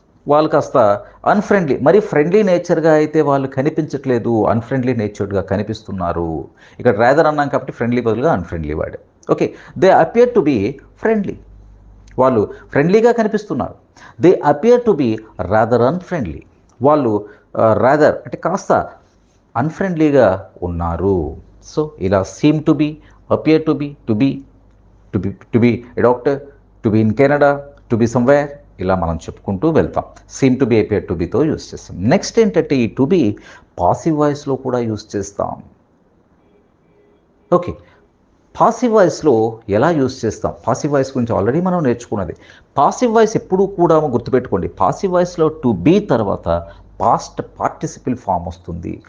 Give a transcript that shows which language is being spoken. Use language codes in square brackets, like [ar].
[te] వాళ్ళు కాస్త అన్ఫ్రెండ్లీ, మరి ఫ్రెండ్లీ నేచర్గా అయితే వాళ్ళు కనిపించట్లేదు, అన్ఫ్రెండ్లీ నేచర్గా కనిపిస్తున్నారు. ఇక్కడ రాదర్ అన్నాం కాబట్టి ఫ్రెండ్లీ బదులుగా అన్ఫ్రెండ్లీ వాడే. Okay, [en] They appear to be friendly. [te] వాళ్ళు ఫ్రెండ్లీగా కనిపిస్తున్నారు. [en] They appear to be rather unfriendly. [te] వాళ్ళు రాదర్ అంటే కాస్త అన్ఫ్రెండ్లీగా ఉన్నారు. [en] so ఇలా seem to be, appear to be, to be a doctor, to be in Canada, to be somewhere, [te] ఇలా మనం చెప్పుకుంటూ వెళ్తాం. Seem to be, appear to బితో use చేస్తాం. నెక్స్ట్ ఏంటంటే ఈ టు బి పాసివ్ వాయిస్లో కూడా యూజ్ చేస్తాం. ఓకే, పాసివ్ వాయిస్లో ఎలా యూజ్ చేస్తాం? పాసివ్ వాయిస్ గురించి ఆల్రెడీ మనం నేర్చుకున్నది. పాసివ్ వాయిస్ ఎప్పుడూ కూడా గుర్తుపెట్టుకోండి, పాసివ్ వాయిస్లో టు బీ తర్వాత పాస్ట్ పార్టిసిపిల్ ఫామ్ వస్తుంది.